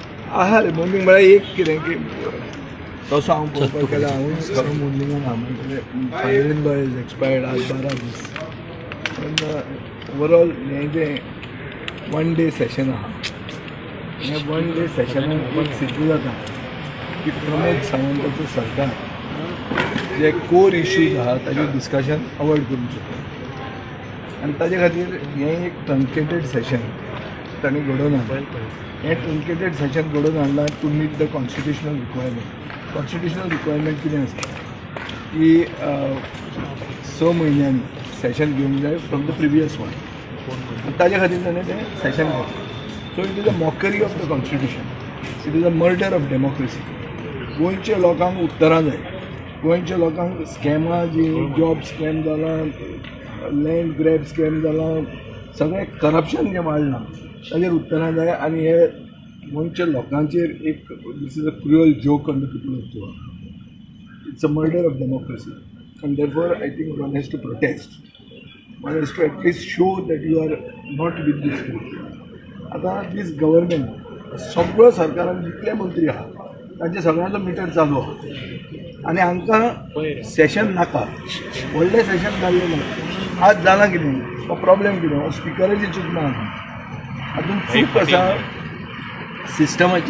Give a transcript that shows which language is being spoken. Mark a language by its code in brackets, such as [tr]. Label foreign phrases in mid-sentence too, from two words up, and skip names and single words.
[kok] आहा रे मोर्निंग म्हळ्यार एक कितें की तसो हांव पळोवपाक गेल्यार हांवूय खरो मोर्निंगान आहा म्हणजे [en] father in law is expired [kok] आज 12 दीस पण ओवरऑल हें जें 1 [en] day session [kok] आहा हें 1 डे सेशनाक एक सिद्ध जाता की प्रमोद सावंताचो सरकार जे [en] core issues [kok] आहा ताजेर डिस्कशन अवॉयड करूंक शकता आनी ताजे खातीर हें एक [en] truncated session [kok] तांणी घडोवन हाडलें. हें [en] truncated session [kok] घडोवन हाडलां [en] to meet the constitutional requirement [kok] कितें आसता की 6 म्हयन्यांनी सेशन घेवंक जाय [en] from the previous one [kok] ताजे खातीर ताणें तें सेशन घेतलें. [en] so it is a mockery of the constitution, it is a murder of democracy. [kok] गोंयच्या लोकांक उतरां जाय, गोंयच्या लोकांक स्कॅमां जी [en] job scam [kok] जाला, [en] land grab scam [kok] जाला, सगळें करप्शन जें वाडलां ताजेर उतरां जाय आनी हे गोंयच्या लोकांचेर एक [en] this is a cruel joke on the people of Goa. it's a murder of democracy and therefore I think one has to protest, one has to at least show that you are not with these people. [kok] आतां [en] this government [kok] सगळो सरकारान जितले मंत्री आहा तांचे सगळ्यांचो मिटर चालू आहा आनी हांकां सेशन नाका, व्हडलें सेशन जाल्लें ना. आज जालां कितें, हो प्रॉब्लेम कितें, हो स्पिकराची चूक ना. हातून चूक आसा सिस्टमाची.